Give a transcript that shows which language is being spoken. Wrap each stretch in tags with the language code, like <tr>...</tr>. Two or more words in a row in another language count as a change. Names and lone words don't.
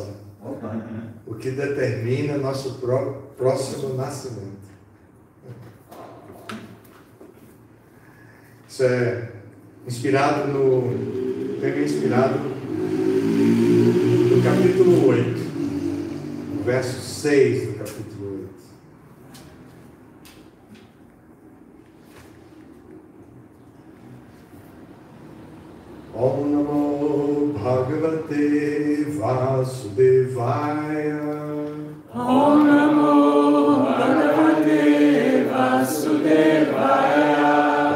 <pt>O que determina nosso próximo nascimento. Isso é inspirado no capítulo 8, verso 6 do capítulo 8.</pt> <sa>ॐ नमो भगवते वासुदेवाय. ॐ नमो भगवते वासुदेवाय.</sa>